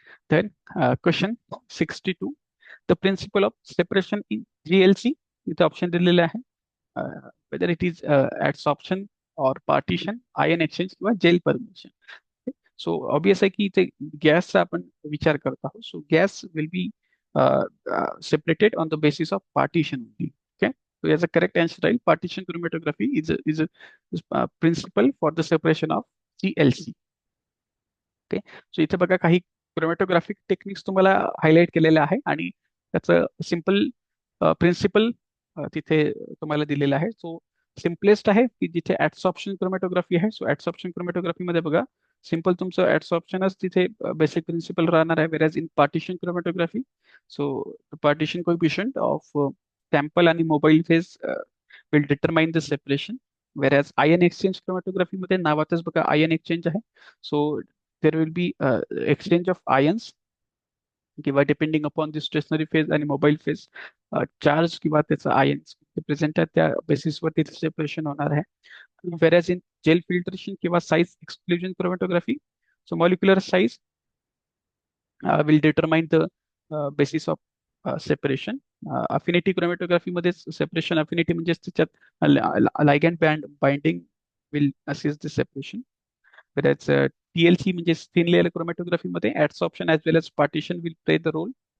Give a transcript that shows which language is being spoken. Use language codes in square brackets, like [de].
[en] Then question 62, the principle of separation in GLC, [mr] इथे option दिलेले आहे, [en] whether it is adsorption or partition, ion exchange किंवा gel permission. [mr] So obvious आहे की इथे गॅसचा आपण विचार करत आहोत. [en] So gas will be separated on the basis of partition only. Okay. So [mr] याचा करेक्ट आन्सर राहील [en] Partition chromatography is a principle for the separation of GLC. Okay. [mr] So इथे बघा काही क्रोमॅटोग्राफिक टेक्निक्स तुम्हाला हायलाइट केलेल्या आहे आणि त्याचं सिम्पल प्रिन्सिपल तिथे तुम्हाला दिलेलं आहे. सो सिम्पलेस्ट आहे की जिथे ऍडसॉर्प्शन क्रोमॅटोग्राफी आहे. सो ऍडसॉर्प्शन क्रोमॅटोग्राफी मध्ये बघा, सिम्पल तुमचं ऍडसॉर्प्शनच तिथे बेसिक प्रिन्सिपल राहणार आहे. [en] Whereas in partition chromatography, so partition coefficient of sample आणि mobile phase will determine the separation. [mr] वेरॅज ion exchange chromatography मध्ये नावातच बघा आयन एक्सचेंज आहे. So [en] there will be exchange of ions [mr] किंवा depending upon the stationary phase आणि mobile phase charge किंवा त्याचा ions present आहे त्या बेसिसवर तिथे सेपरेशन होणार आहे. [en] Whereas in gel filtration किंवा size exclusion chromatography, so molecular size will determine the basis of separation. [mr] Affinity chromatography मध्ये सेपरेशन अफिनिटी म्हणजे त्याच्यात [en] Ligand band binding will assist the separation. Whereas TLC म्हणजे thin layer chromatography मध्ये adsorption as well as partition will play the role.